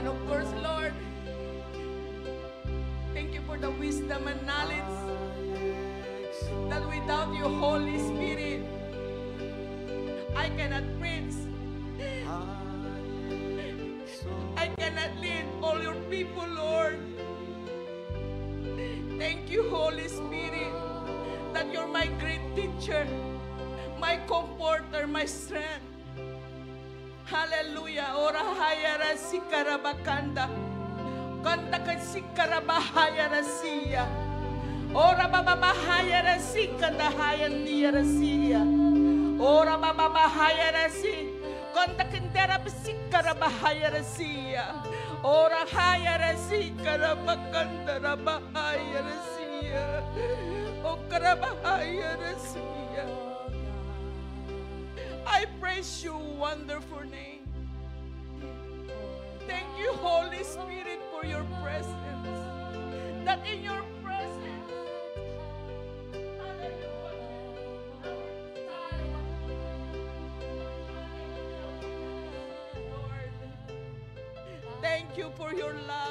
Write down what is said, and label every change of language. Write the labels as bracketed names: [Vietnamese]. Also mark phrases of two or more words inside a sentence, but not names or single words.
[English] And of course, Lord, thank you for the wisdom and knowledge that without you, Holy Spirit, I cannot preach. I cannot lead all your people, Lord. Thank you, Holy Spirit, that you're my great teacher, my comforter, my strength. Hallelujah. Ora hayara sikarabakanda. Kanta ka sikarabahaya rasiya. Ora bababahaya rasikanda hayan niya rasiya. Ora bababahaya rasi. Kanta kindera sikarabahaya rasiya. Ora haya rasikarabakanda rabahaya rasiya. O karabahaya rasiya. I praise your wonderful name. Thank you, Holy Spirit, for your presence. That in your presence, Lord, thank you for your love.